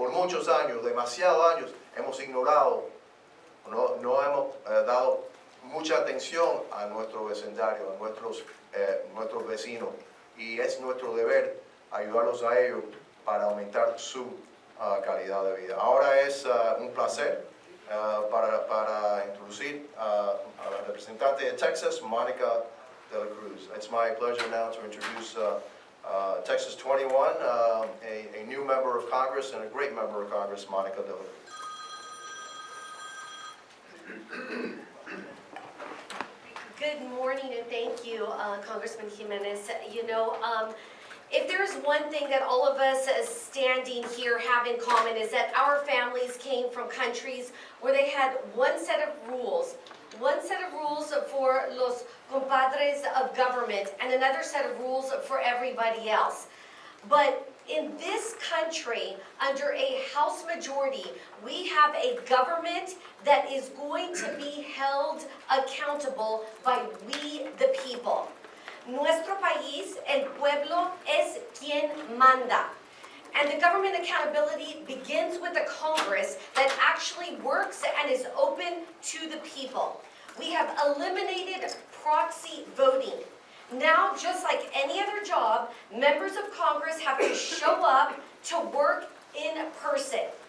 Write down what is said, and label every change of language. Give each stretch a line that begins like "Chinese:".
Spanish: Por muchos años, demasiados años, hemos ignorado, no hemos dado mucha atención a nuestro vecindario, a nuestros vecinos, y es nuestro deber ayudarlos a ellos para aumentar su calidad de vida. Ahora es un placer para introducir a la representante de Texas, Mónica de la Cruz.
English: It's my pleasure now to introduce Texas 21, a new member of Congress and a great member of Congress, Mónica de la Cruz. Good morning and thank you, Congressman Jimenez. You know, if there's one thing that all of us standing here have in common is that our families came from countries where they had one set of rules for
Spanish: los compadres
English: of government and another set of rules for everybody else. But in this country, under a House majority, we have a government that is going to be held accountable by we the people.
Spanish: Nuestro país, el pueblo, es quien manda.
English: And the government accountability begins with a Congress that actually works and is open to the people. We have eliminated proxy voting. Now, just like any other job, members of Congress have to show up to work in person.